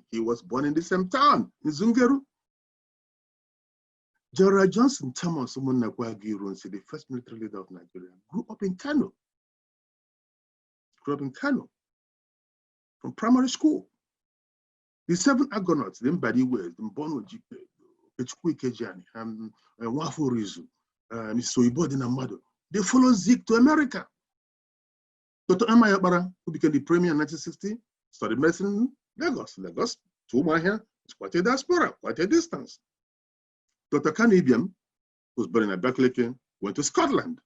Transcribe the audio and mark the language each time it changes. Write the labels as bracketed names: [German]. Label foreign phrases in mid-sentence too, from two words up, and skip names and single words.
[English] He was born in the same town, in Zungeru. General Johnson Thomas Omonakwa said the first military leader of Nigeria, grew up in Kano. From primary school. The 7 Argonauts, the Mbadiwe, the Mbono Jipe, Echukwu Ikejani, and Wafo Rizu, Soibo Dinamado, they followed Zik to America. Dr. M.O Ene, who became the premier in 1960, studied medicine in Lagos. Lagos to Umahia is quite a diaspora, quite a distance. Dr. Kanibiam, who was born in Abakaliki, went to Scotland.